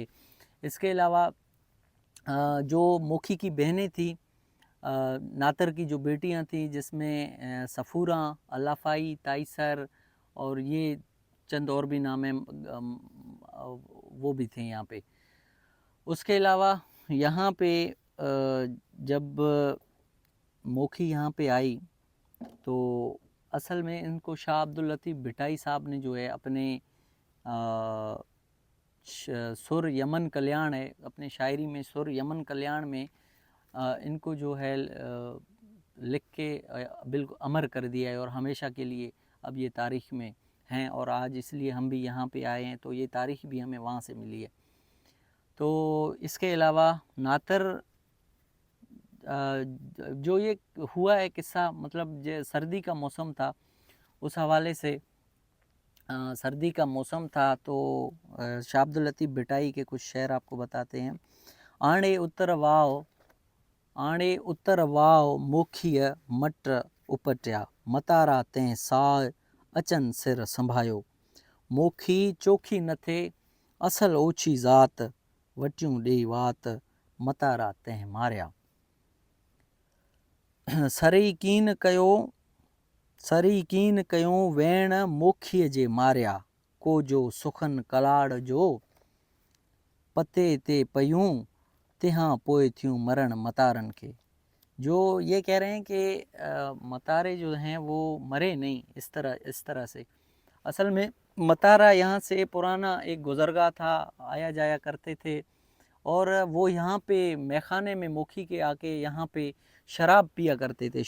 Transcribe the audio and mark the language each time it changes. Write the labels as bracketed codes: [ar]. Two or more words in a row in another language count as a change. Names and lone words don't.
[ur] اس کے علاوہ جو موکھی کی بہنیں تھی، ناتر کی جو بیٹیاں تھی، جس میں صفورا، الافائی، تائسر اور یہ چند اور بھی نام ہے، وہ بھی تھے یہاں پے. اس کے علاوہ یہاں پے جب موکھی یہاں پے آئی تو اصل میں ان کو شاہ عبداللطیف بھٹائی صاحب نے جو ہے اپنے سر یمن کلیان ہے، اپنے شاعری میں سر یمن کلیان میں ان کو جو ہے لکھ کے بالکل امر کر دیا ہے، اور ہمیشہ کے لیے اب یہ تاریخ میں ہیں. اور آج اس لیے ہم بھی یہاں پے آئے ہیں، تو یہ تاریخ بھی ہمیں وہاں سے ملی ہے. تو اس کے علاوہ ناتر جو یہ ہوا ہے قصہ، مطلب جو سردی کا موسم تھا، اس حوالے سے سردی کا موسم تھا تو شاہ عبداللطیف بھٹائی کے کچھ شعر آپ کو بتاتے ہیں. [sd] आणे उत्तर वाव मोखीअ मट उपटिया, मतारा तैं साह अचन सिर संभायो, मोखी चोखी न थे असल ओछी ज़ात, वटियूं ॾेई वात, मतारा तैं मारिया। सरी कीन कयो वेण मोखीअ जे मारिया, को जो सुखन कलाड़ जो पते ते पयूं, तिहां पोइ थियूं मरण मतारनि खे। [ur] جو یہ کہہ رہے ہیں کہ متارے جو ہیں وہ مرے نہیں اس طرح سے. اصل میں متارا یہاں سے پرانا ایک گزرگاہ تھا، آیا جایا کرتے تھے اور وہ یہاں پے میخانے میں موکھی کے آ کے یہاں پے شراب پیا کرتے تھے.